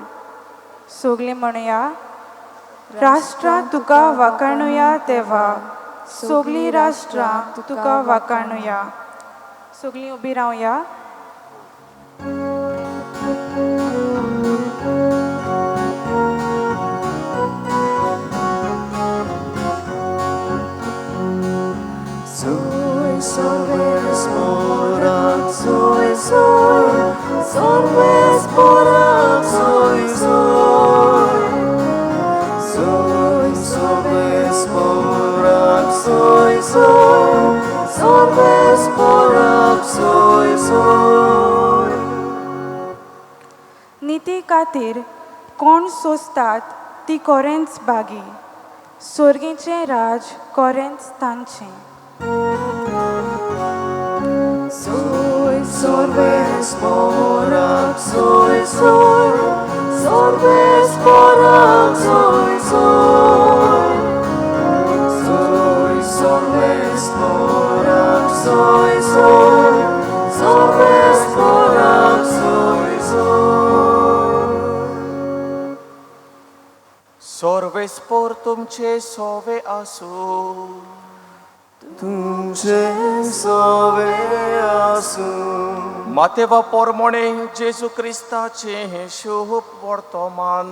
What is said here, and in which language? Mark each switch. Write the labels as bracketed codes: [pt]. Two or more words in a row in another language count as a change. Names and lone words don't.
[kok] सगळीं म्हणया, राष्ट्रां तुका वाखाणुया देवा, सगळीं राष्ट्रां तुका वाखाणुया. सगळीं उबी रावया. Soy, sorbes morak, soy, soy, sorbes morak, soy, soy. Soy, sorbes morak, soy, soy, sorbes morak, soy, soy. निती खातीर कोण सोंसतात ती कोरेंच बागी, सोर्गीचें राज कोरेंच तांचें. Soy, sorbes morak, soy, soy, sorbes morak, soy, soy. Soy, sorbes morak, soy, soy, sorbes morak, soy, soy. सोर्वेस पोर तुमचे सोवे आसूं, तुमचे सोवे आसूं. मातेवा पोरमोणे जेजू क्रिस्ताचे हे शुभ वर्तमान.